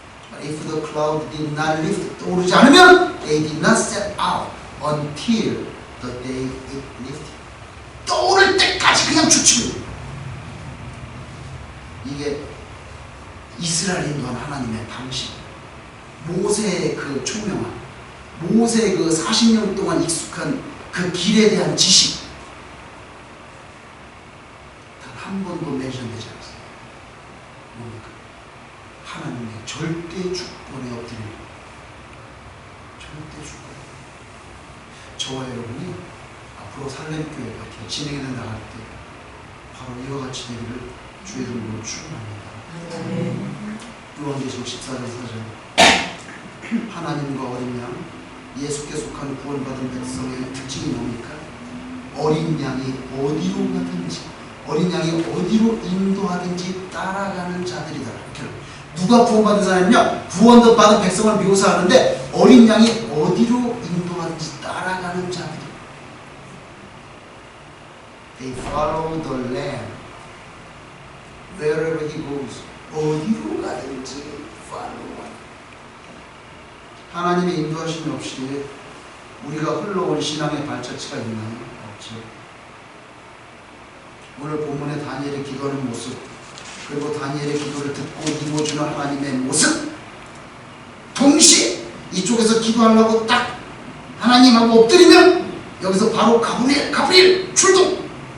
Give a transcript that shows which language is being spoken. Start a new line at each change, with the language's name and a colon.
English: But if the cloud did not lift,
Korean: 떠오르지 않으면
English: they did not set out until the day it lifted.
Korean: 떠오를 때까지 그냥 추측입니다. 이게 이스라엘에 인도한 하나님의 방식, 모세의 그 총명함, 모세의 그 40년 동안 익숙한 그 길에 대한 지식, 단 한 번도 멘션되지 않았어요. 뭡니까? 하나님의 절대 주권에 엎드리는 것. 절대 주권. 저와 여러분이 앞으로 살렘교회가 이렇게 진행해 나갈 때 바로 이와 같이 되기를 주의 이름으로 축원합니다. 요한계시록 14장 4절 하나님과 어린 양, 예수께 속한 구원받은 백성의 특징이 뭡니까? 어린 양이 어디로 가든지, 어린 양이 어디로 인도하든지 따라가는 자들이다. 이렇게. 누가 구원받은 사람이냐? 구원받은 백성을 묘사하는데 어린 양이 어디로 인도하든지 따라가는 자들.
English: They follow the Lamb wherever he goes.
Korean: 어디로 가든지 follow. 하나님의 인도하심이 없이 우리가 흘러온 신앙의 발자취가 있나요? 없죠. 오늘 본문의 다니엘이 기도하는 모습, 그리고 다니엘의 기도를 듣고 이루어주는 하나님의 모습, 동시에 이쪽에서 기도하려고 딱 하나님하고 엎드리면 여기서 바로 가브리엘 출동.